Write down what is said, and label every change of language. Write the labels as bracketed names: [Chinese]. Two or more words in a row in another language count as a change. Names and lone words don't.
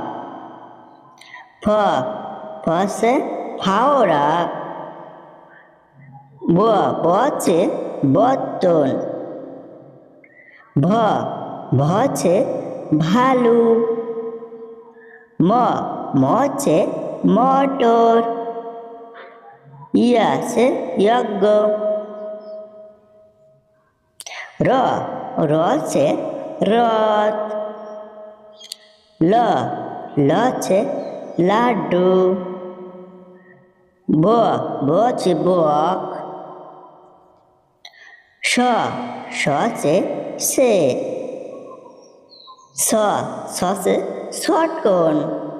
[Bangla] फ আছে ফাওড়া। ব আছে বর্তন। ভ আছে ভালু। ম আছে মটর। ইয়া আছে যজ্ঞ। র আছে রথ। ল আছে লাড্ডু। ব আছে বক। স আছে সে। স আছে শটকন।